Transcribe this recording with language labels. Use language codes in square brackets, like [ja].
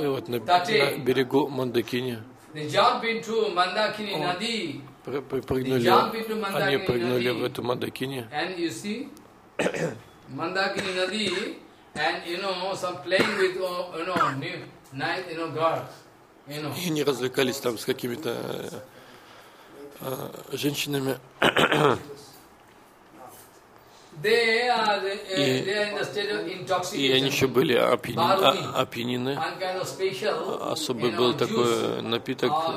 [ru] И вот на берегу Мандакини. [en] They jump into Мандакини нади. [ru] Прыгнули. Они прыгнули в эту Мандакини. [en] And you see, Мандакини нади, and you know, some playing with, you know, night, you know, girls, you know. [ru] И не развлекались там с какими-то женщинами. И они еще были опьянены. Особый был такой напиток.